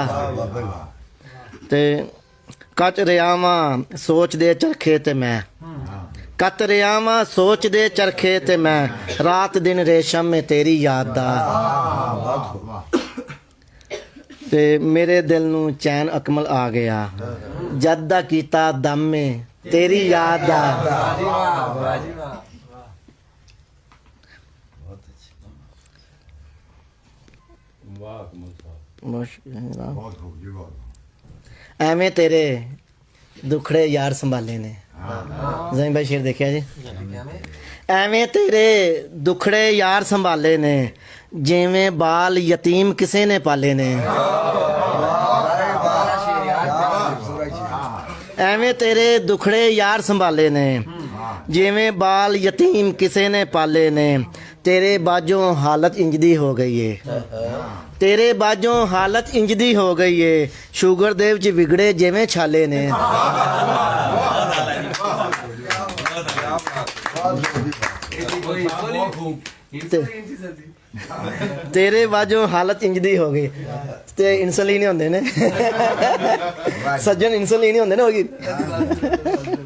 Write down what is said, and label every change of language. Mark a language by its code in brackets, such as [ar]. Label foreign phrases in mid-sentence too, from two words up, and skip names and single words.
[pa] ਤੇ ਕਚ ਰਿਆ ਵਾਂ ਸੋਚ ਦੇ ਚਰਖੇ ਤੇ ਮੈਂ, ਕੱਤ ਰਿਆ ਵਾਂ ਸੋਚ ਦੇ ਚਰਖੇ ਤੇ ਮੈਂ, ਰਾਤ ਦਿਨ ਰੇਸ਼ਮ ਮੈਂ ਤੇਰੀ ਯਾਦ ਦਾ। ਤੇ ਮੇਰੇ ਦਿਲ ਨੂੰ ਚੈਨ ਅਕਮਲ ਆ ਗਿਆ ਜਦ ਦਾ ਕੀਤਾ ਦਮ ਮੈਂ ਤੇਰੀ ਯਾਦ ਦਾ। ਵਾਹ ਜੀ ਵਾਹ, ਵਾਹ ਜੀ ਵਾਹ। ਐਵੇਂ ਤੇਰੇ ਦੁਖੜੇ ਯਾਰ ਸੰਭਾਲੇ ਨੇ। ਜ਼ੈਨ ਭਾਈ ਸ਼ੇਰ ਦੇਖਿਆ ਜੀ। ਐਵੇਂ ਤੇਰੇ ਦੁਖੜੇ ਯਾਰ ਸੰਭਾਲੇ ਨੇ, ਜਿਵੇਂ ਬਾਲ ਯਤੀਮ ਕਿਸੇ ਨੇ ਪਾਲੇ ਨੇ। ਐਵੇਂ ਤੇਰੇ ਦੁਖੜੇ ਯਾਰ ਸੰਭਾਲੇ ਨੇ, ਜਿਵੇਂ ਬਾਲ ਯਤੀਮ ਕਿਸੇ ਨੇ ਪਾਲੇ ਨੇ। ਤੇਰੇ ਬਾਝੋਂ ਹਾਲਤ ਇੰਜਦੀ ਹੋ ਗਈ ਹੈ, ਤੇਰੇ ਬਾਝੋਂ ਹਾਲਤ ਇੰਜਦੀ ਹੋ ਗਈ ਹੈ, ਸ਼ੂਗਰ ਦੇ ਵਿੱਚ ਵਿਗੜੇ ਜਿਵੇਂ ਛਾਲੇ ਨੇ। ਤੇਰੇ ਬਾਝੋਂ ਹਾਲਤ ਇੰਜਦੀ ਹੋ ਗਈ ਤੇ ਇਨਸੁਲਿਨ ਹੀ ਹੁੰਦੇ ਨੇ ਸੱਜਣ, ਇਨਸੁਲਿਨ ਹੀ ਹੁੰਦੇ ਨੇ ਹੋਗੀ।